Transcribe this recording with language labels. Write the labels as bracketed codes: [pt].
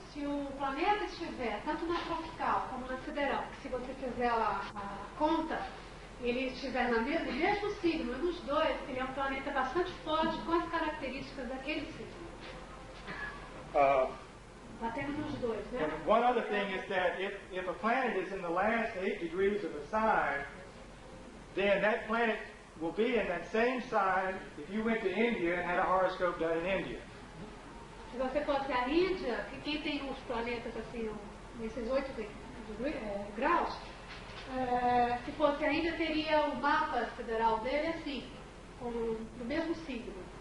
[pt] se o planeta estiver tanto na tropical como na sideral, se você fizer a conta, ele estiver no mesmo signo, nos dois, ele é um planeta bastante forte com as características daquele signo. batendo nos dois, né? [en] And one other thing is that if a planet is in the last 8 degrees of a sign, then that planet will be in that same sign if you went to India and had a horoscope done in India. [pt] Se você fosse a Índia, que quem tem os planetas assim, nesses 8 graus, se fosse a Índia, teria o mapa federal dele assim, no mesmo signo.